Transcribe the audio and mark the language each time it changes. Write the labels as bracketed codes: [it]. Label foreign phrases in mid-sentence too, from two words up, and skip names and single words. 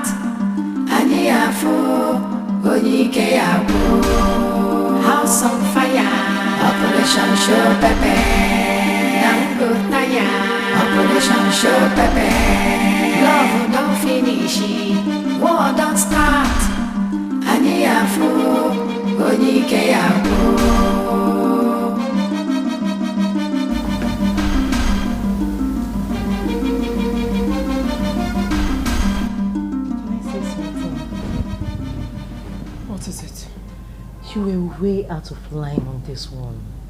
[ig] Ani afu, onike afu. [en] House on fire, Operation Show Pepe. Dango tire, Operation Show Pepe. Love don't finish, war don't start. [ig] Ani afu, onike afu. [en] What is it? You were way out of line on this one.